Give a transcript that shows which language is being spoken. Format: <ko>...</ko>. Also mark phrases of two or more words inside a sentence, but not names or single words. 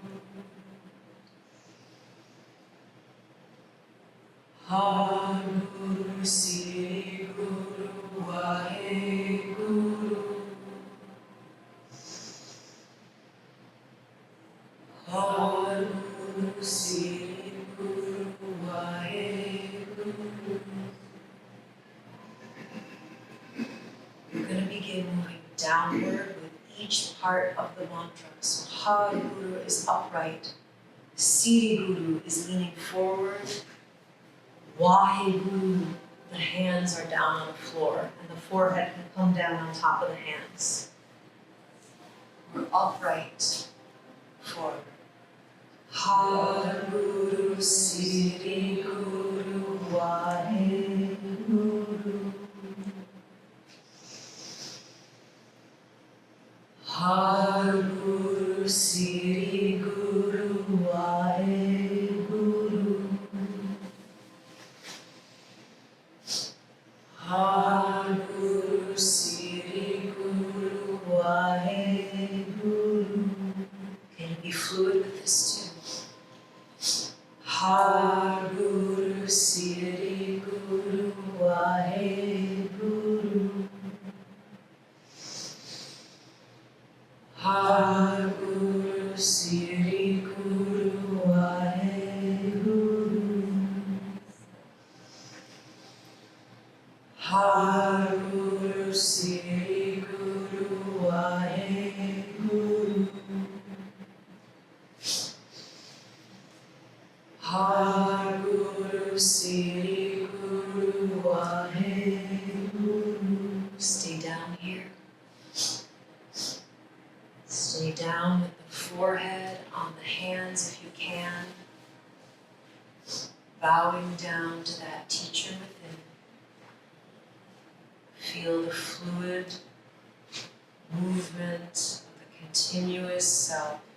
<pa>ਹਰ ਗੁਰੂ ਸਿਰੀ ਗੁਰੂ ਵਾਹਿ ਗੁਰੂ. ਹਰ ਗੁਰੂ ਸਿਰੀ ਗੁਰੂ ਵਾਹਿ ਗੁਰੂ.</pa> <en>You're going to begin moving downward with each part of the mantra. So Har Guru is upright. Siri Guru is leaning forward. Vahe Guru, the hands are down on the floor and the forehead can come down on top of the hands. We're upright forward.</en> <pa>ਹਰ ਗੁਰੂ ਸਿਰੀ ਗੁਰੂ ਵਾਹਿ ਗੁਰੂ. ਹਰ ਗੁਰੂ ਸਿਰੀ ਗੁਰੂ ਵਾਹਿ ਗੁਰੂ. ਹਰ ਗੁਰੂ ਸਿਰੀ ਗੁਰੂ ਵਾਹਿ ਗੁਰੂ.</pa> <en>Can you be fluid with this too?</en> <pa>ਹਰ ਗੁਰੂ ਸਿਰੀ ਗੁਰੂ ਵਾਹਿ ਗੁਰੂ. ਹਰ ਗੁਰੂ ਸਿਰੀ ਗੁਰੂ ਵਾਹਿ ਗੁਰੂ. ਹਰ ਗੁਰੂ ਸਿਰੀ ਗੁਰੂ ਵਾਹਿ ਗੁਰੂ. ਹਰ ਗੁਰੂ ਸਿਰੀ ਗੁਰੂ ਵਾਹਿ ਗੁਰੂ.</pa> <en>Stay down here. Stay down with the forehead on the hands if you can. Bowing down to that teacher within. Feel the fluid movement of the continuous self.</en>